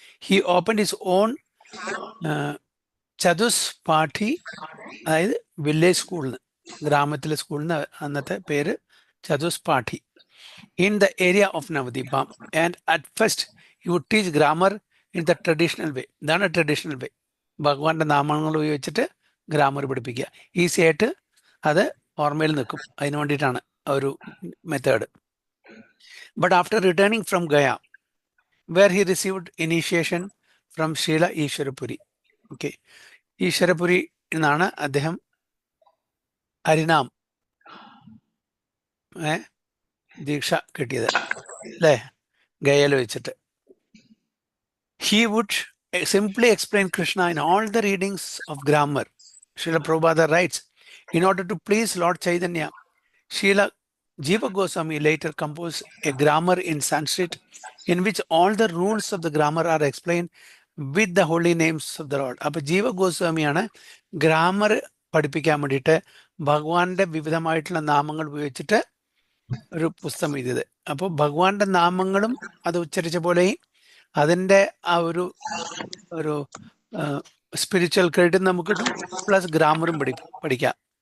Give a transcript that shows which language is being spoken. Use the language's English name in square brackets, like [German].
[English] he open his own chatushpathi, [Malayalam] അതായത് village സ്കൂളിൽ നിന്ന്, ഗ്രാമത്തിലെ സ്കൂളിൽ നിന്ന്, അന്നത്തെ പേര് ചതുഷ്പാഠി, [English] In the area of Nabadwip. And at first he would teach grammar in the traditional way. [Malayalam] ഇതാണ് ട്രഡീഷണൽ വേ, ഭഗവാന്റെ നാമങ്ങൾ ഉപയോഗിച്ചിട്ട് ഗ്രാമർ പഠിപ്പിക്കുക. ഈസി ആയിട്ട് അത് ഓർമ്മയിൽ നിൽക്കും. അതിന് വേണ്ടിയിട്ടാണ് ഒരു method. [English] But after returning from Gaya, where he received initiation from Srila Ishwarapuri. Okay. [Malayalam] Ishwarapuri എന്നാണ് അദ്ദേഹം ഹരിനാം ദീക്ഷ കിട്ടിയത് അല്ലേ, ഗയയിൽ വെച്ചിട്ട്. [English] He would simply explain Krishna in all the readings of grammar. Srila Prabhupada writes, in order to please Lord Chaitanya, Srila Jiva Goswami later composed a grammar in Sanskrit in which all the rules of the grammar are explained with the holy names of the Lord. [Malayalam] അപ്പോൾ ജീവ ഗോസ്വാമിയാണ് grammar പഠിപ്പിക്കാൻ വേണ്ടിയിട്ട് ഭഗവാന്റെ വിവിധമായിട്ടുള്ള നാമങ്ങൾ ഉപയോഗിച്ചിട്ട് ഒരു പുസ്തകം എഴുതിയത്. അപ്പോൾ ഭഗവാന്റെ നാമങ്ങളും അത് ഉച്ചരിച്ച പോലെയും അതിൻ്റെ ആ ഒരു സ്പിരിച്വൽ ക്രെഡിറ്റ് നമുക്ക് കിട്ടും, പ്ലസ് ഗ്രാമറും പഠിക്കാം.